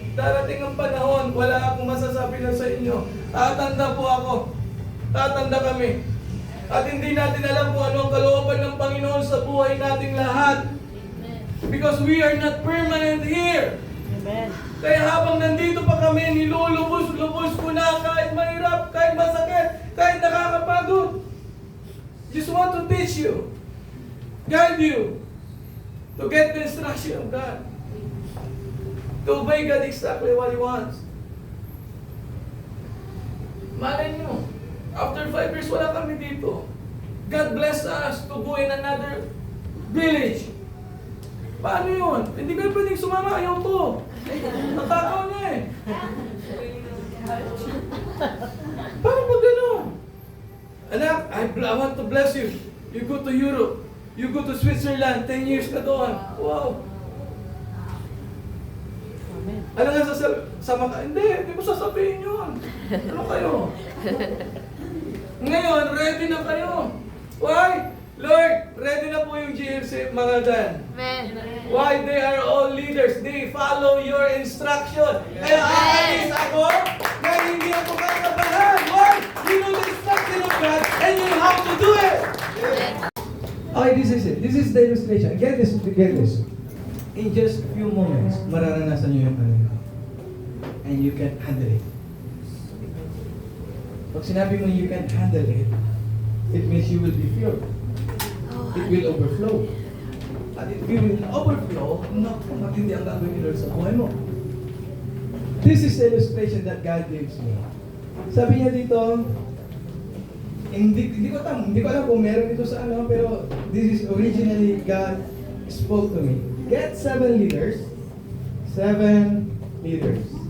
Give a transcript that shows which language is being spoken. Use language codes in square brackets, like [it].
[tl] Darating ang panahon, wala akong masasabi na sa inyo. Tatanda po ako. Tatanda kami. At hindi natin alam kung ano ang kalooban ng Panginoon sa buhay nating lahat. [en] Because we are not permanent here. Amen. [tl] Kaya habang nandito pa kami, nilulubos-lubos ko na kahit mahirap, kahit masakit, kahit nakakapagod. [en] Just want to teach you, guide you, to get the instruction of God. To obey God exactly what He wants. [tl] Malay nyo, [en] after 5 years, [tl] wala kami dito. [en] God bless us to go in another village. [tl] Paano yun? Hindi kayo pwedeng sumama, ayaw ko. Natakaw niya eh. Paano ba gano'n? [en] Anak, I want to bless you. You go to Europe. You go to Switzerland. 10 years [tl] ka doon. [en] Wow. Amen. [tl] Ano nga sama ka? Hindi mo sasabihin yun. Ano kayo? Ngayon, ready na kayo. Why? Lord, ready na po yung GFC mga dan. Amen. [en] Why? They are all leaders. They follow your instruction. [tl] Kaya aalis ako na hindi ko kakabahan. [en] Why? You know the instruction of God and you know how to do it. Okay, this is it. This is the illustration. Get this. In just few moments, [tl] mararanasan nyo yung ano. [en] And you can handle it. [tl] Pag sinabi mo [en] you can handle it, it means you will be filled. It will overflow. [tl] At [en] if you will overflow, [tl] matindi ang gagawin ni Lord sa buhay mo. [en] This is the illustration that God gives me. [tl] Sabi niya dito, hindi ko alam kung meron dito sa ano, pero [en] this is originally God spoke to me. Get 7 leaders. 7 leaders.